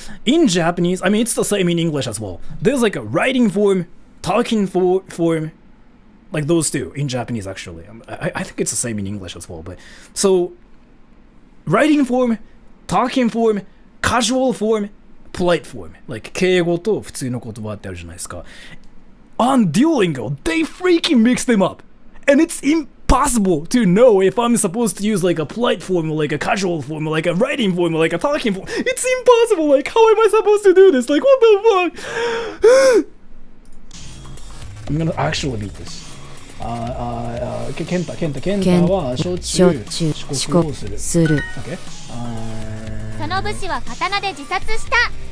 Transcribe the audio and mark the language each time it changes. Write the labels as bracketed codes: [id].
[en] In Japanese, I mean, it's the same in English as well. There's like a writing form, talking form, like those two in Japanese actually. I think it's the same in English as well. But so, writing form, talking form, casual form, polite form. [ja] Like 敬語と普通の言葉ってあるじゃないですか。 [en] On Duolingo, they freaking mix them up, and it's impossible to know if I'm supposed to use like a polite form or like a casual form or like a writing form or like a talking form. It's impossible. Like, how am I supposed to do this? Like, what the fuck? I'm gonna actually beat this. [ja] ケンタはしょっちゅう遅刻をする。 [en] Okay? [ja] その武士は刀で自殺した。